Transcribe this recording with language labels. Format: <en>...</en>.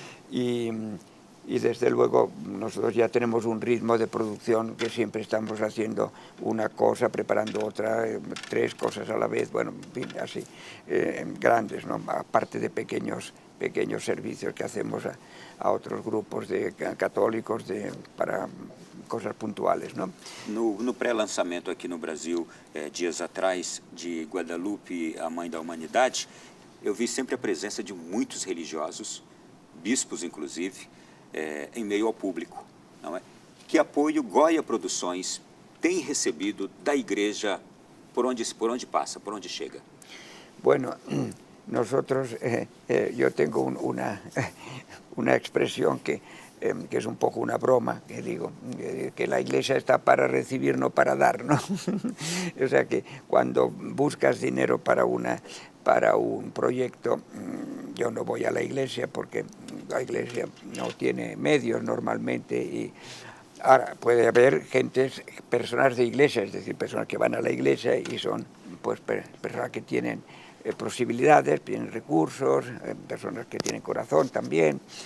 <es>Y desde luego nosotros ya tenemos un ritmo de producción que siempre estamos haciendo una cosa, preparando otra, 3 cosas a la vez, bueno, en fin, así, grandes, ¿no? Aparte de pequeños servicios que hacemos a otros grupos de católicos para cosas puntuales, ¿no?</es> <pt>No pré-lançamento aqui no Brasil, dias atrás, de Guadalupe, a Mãe da Humanidade, eu vi sempre a presença de muitos religiosos, bispos inclusive, em meio ao público, não é? Que apoio Goya Produções tem recebido da igreja por onde passa, por onde chega?</pt> <es>Bueno, nosotros, yo tengo una expresión que es un poco una broma, que digo, que la iglesia está para recibir, no para dar, ¿no? O sea que cuando buscas dinero para un proyecto, yo no voy a la iglesia porque la iglesia no tiene medios normalmente y ahora puede haber personas de iglesia, es decir, personas que van a la iglesia y son pues personas que tienen posibilidades, tienen recursos, personas que tienen corazón también.</es>